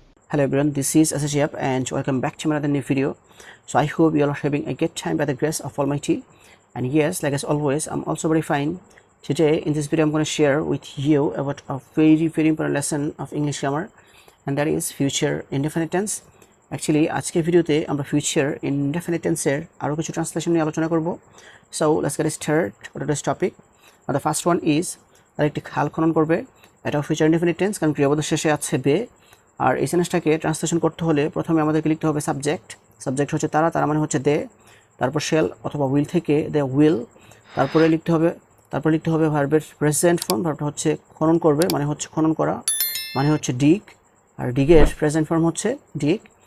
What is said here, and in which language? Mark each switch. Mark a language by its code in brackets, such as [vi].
[en] Hello everyone, this is Shihab and welcome back to another new video. So I hope you all are having a good time by the grace of Almighty. And yes, like as always, I'm also very fine. Today in this video I'm going to share with you about a very important lesson of English grammar, and that is future indefinite tense. [bn] Actually আজকের ভিডিওতে আমরা future indefinite tense এর আরো কিছু translation নিয়ে আলোচনা করব. [en] So let's get started with this topic. The first one is [bn] তার একটি খাল খনন করবে. এটাও future indefinite tense কারণ ক্রিয়াপদের শেষে আছে বে। আর এই সেন্টেন্সটাকে ট্রান্সলেশন করতে হলে প্রথমে আমাদেরকে লিখতে হবে সাবজেক্ট হচ্ছে তারা মানে হচ্ছে দে, তারপর শেল অথবা উইল থেকে দে উইল, তারপরে লিখতে হবে ভার্বের প্রেজেন্ট ফর্ম, ভার্বটা হচ্ছে খনন করবে মানে হচ্ছে খনন করা মানে হচ্ছে ডিগ, আর ডিগের প্রেজেন্ট ফর্ম হচ্ছে ডিগ।